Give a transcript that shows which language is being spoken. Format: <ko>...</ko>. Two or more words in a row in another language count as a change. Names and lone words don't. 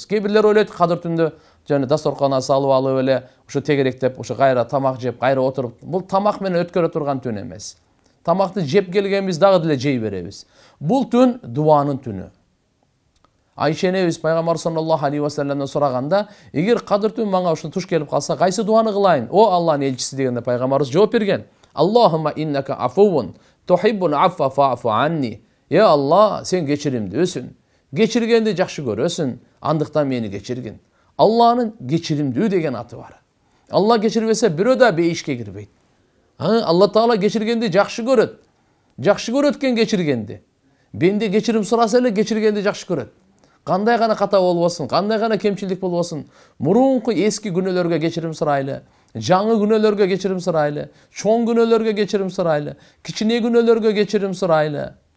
<ky>Кээ бирлер ойлойт Кадыр түндү жана дасторкона салып алып эле ушу тегеректеп, ушу кайра тамак жеп, кайра отуруп, бул тамак менен өткөрө турган түн эмес. Тамакты жеп келгенбиз дагы деле жей беребиз. Бул түн дуанын түнү. Айша энебиз пайгамбар</ky> <ar>صلى الله عليه وسلم</ar> <ky>сураганда, эгер Кадыр түн мага ушун туш келип калса, кайсы дуаны кылайын? О Аллахнын элчиси дегенде пайгамбарыбыз жооп берген.</ky> <ar>اللهم إنك عفو تحب العفو فاعف عني.</ar> <ky>Я Алла, сен кечиримдүүсүн. Кечиргенди жакшы көрөсүн. Андыктан мени кечиргин. Алланын кечиримдүү деген аты бар. Алла кечирбесе бирөө да бейишке кирбейт. Алла Таала кечиргенди жакшы көрөт. Жакшы көрөт экен кечиргенди. Бенде кечирим сураса эле кечиргенди жакшы көрөт. Кандай гана ката болбосун, кандай гана кемчилдик болбосун, мурунку эски күнөөлөргө кечирим сурайлы, жаңы күнөөлөргө кечирим сурайлы, чоң күнөөлөргө кечирим сурайлы, кичине күнөөлөргө кечирим сурайлы.</ky>